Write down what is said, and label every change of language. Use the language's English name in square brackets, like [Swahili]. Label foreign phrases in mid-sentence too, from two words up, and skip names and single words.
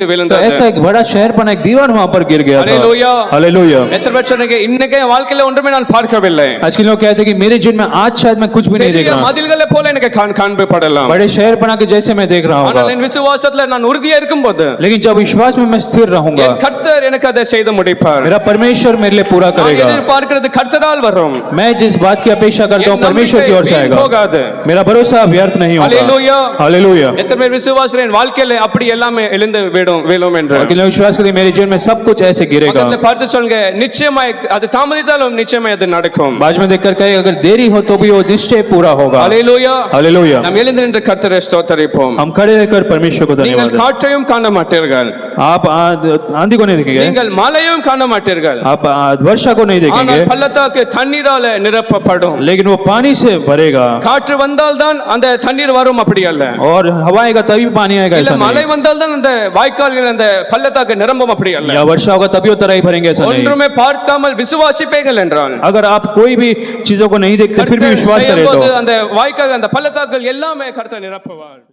[Hindi] तो [Tamil] விழுந்தது. [Hindi] ऐसा एक बड़ा शहरपना एक दीवार वहां पर गिर गया था. हालेलुया. हालेलुया. [Tamil] எத்தனை பேர் சொன்னீங்க இன்னைக்கு வாழ்க்கையில ஒன்றுமே நான் பார்க்கவில்லை? [Hindi] आज के लोग कहते हैं कि मेरे जीवन में आज शायद मैं कुछ भी नहीं देख [Tamil] பெரிய [Hindi] रहा, [Tamil] மதில்களை போல எனக்கு காண்பப்படலாம். [Hindi] बड़े शहरपना के जैसे मैं देख रहा [Tamil] ஆனால் [Hindi] हूँ, [Tamil] என் விசுவாசத்துல நான் உறுதியா இருக்கும்போது [Hindi] लेकिन जब विश्वास में मैं स्थिर रहूंगा, [Tamil] என் கர்த்தர் எனக்கு அதை செய்து முடிப்பார். [Hindi] मेरा परमेश्वर मेरे लिए पूरा [Tamil] நான் [Hindi] करेगा. [Tamil] எதிர்பார்க்கிறது கர்த்தரால் வரும். [Hindi] मैं जिस बात की अपेक्षा करता हूँ [Tamil] என் [Hindi] परमेश्वर की ओर से [Tamil] நம்பிக்கை [Hindi] आएगा. [Tamil] போகாது. [Hindi] मेरा भरोसा व्यर्थ नहीं होगा. हालेलुया. हालेलुया. [Tamil] எத்தனை பேர் விசுவாசிகள் என் வாழ்க்கையில அப்படி எல்லாமே எழுந்து விழும் என்று? [Hindi] और कितने विश्वास करते हैं मेरे जीवन में सब कुछ ऐसे गिरेगा. [Tamil] பக்கத்துல பார்த்து சொல்லுங்க, நிச்சயமாய் அது தாமதித்தாலும் நிச்சயமாய் அது நடக்கும். [Hindi] बाज में देखकर कहे अगर देरी हो तो भी वो निश्चय पूरा होगा. हालेलुया. हालेलुया। [Tamil] நாம் எழுந்து நின்று கர்த்தரை ஸ்தோத்தரிப்போம். [Hindi] हम खड़े रहकर परमेश्वर को [Tamil] நீங்கள் [Hindi] धन्यवाद दें। [Tamil] காற்றையும் காண மாட்டீர்கள், [Hindi] आप आंधी को नहीं देखेंगे, [Tamil] நீங்கள் மழையும் காண மாட்டீர்கள், [Hindi] आप वर्षा को नहीं देखेंगे, [Tamil] ஆனால் பள்ளத்தாக்கு தண்ணீரால நிரப்பப்படும். [Hindi] लेकिन वो पानी से भरेगा। [Tamil] காற்று வந்தால்தான் அந்த தண்ணீர் வரும், அப்படி அல்ல. [Hindi] और हवा आएगा तभी पानी आएगा, [Tamil] இல்ல [Hindi] ऐसा [Tamil] மழை [Hindi] नहीं। [Tamil] வந்தால்தான் அந்த வாய்க்கால்கள் அந்த பள்ளத்தாக்கு நிரம்பும், அப்படி அல்ல. [Hindi] या वर्षा होगा तभी वो तराई भरेंगे, ऐसा नहीं। [Tamil] ஒன்றுமே பார்க்காமல் விசுவாசிப்பீர்கள் என்றால், [Hindi] अगर आप कोई भी चीजों को नहीं देखते फिर भी [Tamil] கர்த்தர் [Hindi] विश्वास करें [Tamil] செய்யும்போது [Hindi] तो [Tamil] அந்த வாய்க்கால் அந்த பள்ளத்தாக்குகள் எல்லாமே கர்த்தர் நிரப்புவார்.